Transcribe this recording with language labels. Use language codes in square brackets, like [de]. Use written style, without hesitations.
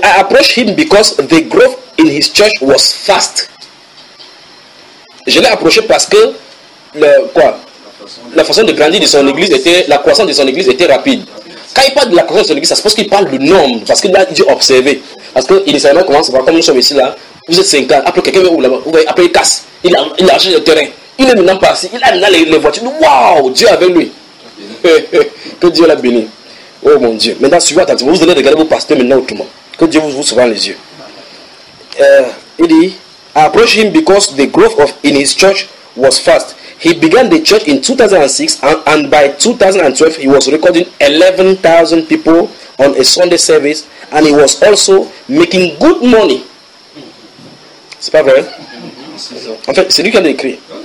[en] I approached him because the growth in his church was fast. [fr] Je l'ai approché parce que la croissance de son église était rapide. Quand il parle de la croissance de son église, ça suppose qu'il parle du nombre, parce qu'il a dû observer. Parce que initialement, comment ça va, comme nous sommes ici là, vous êtes 50, après quelqu'un vient là-bas, vous voyez, après il casse, il a acheté le terrain, il est maintenant passé, il a maintenant les voitures, waouh, Dieu avec lui. Que Dieu l'a béni. Oh mon Dieu, maintenant suivez attentivement, vous allez regarder vos pasteurs maintenant autrement. Que Dieu vous ouvre les yeux. Il dit, [en] I approached him because the growth of in his church was fast. He began the church in 2006 and by 2012 he was recording 11,000 people on a Sunday service and he was also making good money. [fr] C'est pas vrai? En fait, c'est lui qui a écrit.